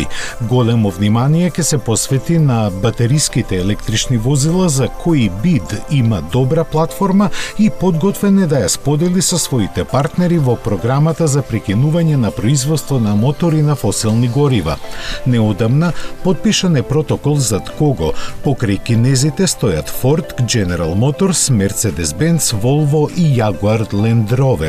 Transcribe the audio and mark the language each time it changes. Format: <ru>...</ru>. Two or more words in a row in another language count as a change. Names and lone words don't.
<mk>Големо внимание ќе се посвети на батериските електрични возила за кои BID има добра платформа и подготвен е да ја сподели со своите партнери во програмата за прекинување на производство на мотори на фосилни горива. Неодамна потпишан е протокол зад кого покрај кинезите стојат Ford, General Motors, Mercedes-Benz, Volvo и Jaguar Land Rover.</mk>